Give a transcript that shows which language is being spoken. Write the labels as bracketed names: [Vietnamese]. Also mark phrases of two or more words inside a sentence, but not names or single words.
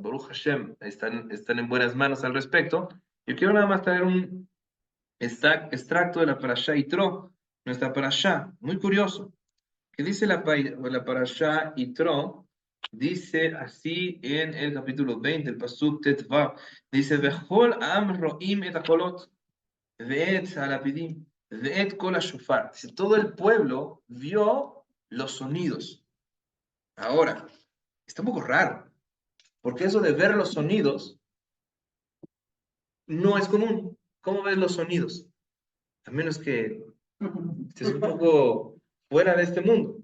[Hebrew] ברוך השם, [Spanish] están en buenas manos al respecto. Yo quiero nada más traer un extracto de la Parashá Yitro, nuestra Parashá, muy curioso. ¿Qué dice la Parashá Yitro? Dice así en el capítulo 20, el Pasuk Tetvav, dice, [Hebrew] וכל העם רואים את הקולות. ואת הלפידים, ואת קול השופר. [Spanish] Dice, todo el pueblo vio los sonidos. Ahora, está un poco raro, porque eso de ver los sonidos no es común. ¿Cómo ves los sonidos? A menos que estés un poco fuera de este mundo.